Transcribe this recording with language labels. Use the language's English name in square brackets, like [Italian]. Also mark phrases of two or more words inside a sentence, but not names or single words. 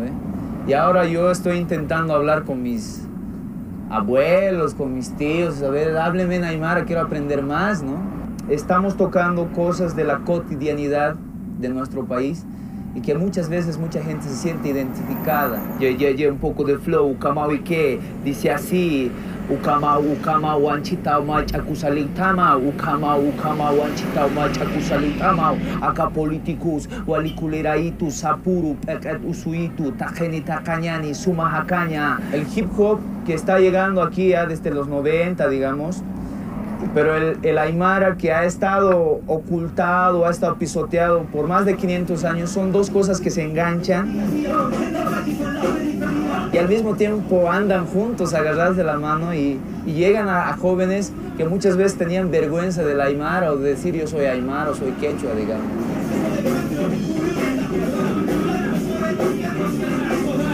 [Spanish] Y ahora yo estoy intentando hablar con mis abuelos, con mis tíos, a ver, háblenme en aymara, quiero aprender más, ¿no? Estamos tocando cosas de la cotidianidad de nuestro país y que muchas veces mucha gente se siente identificada. Un poco de flow, Ukamauike, dice así: [Aymara] Ukama wanchita machakusalitama, Ukama wanchita machakusalitama, acá politicus, walikuliraitu, sapuru, peket usuitu, tajeni takanyani, sumahacaña. [Spanish] El hip hop que está llegando aquí ya desde los 90, digamos, pero el aymara que ha estado ocultado, ha estado pisoteado por más de 500 años, son dos cosas que se enganchan y al mismo tiempo andan juntos, agarrados de la mano, y llegan a jóvenes que muchas veces tenían vergüenza del aymara o de decir yo soy aymara o soy quechua, digamos.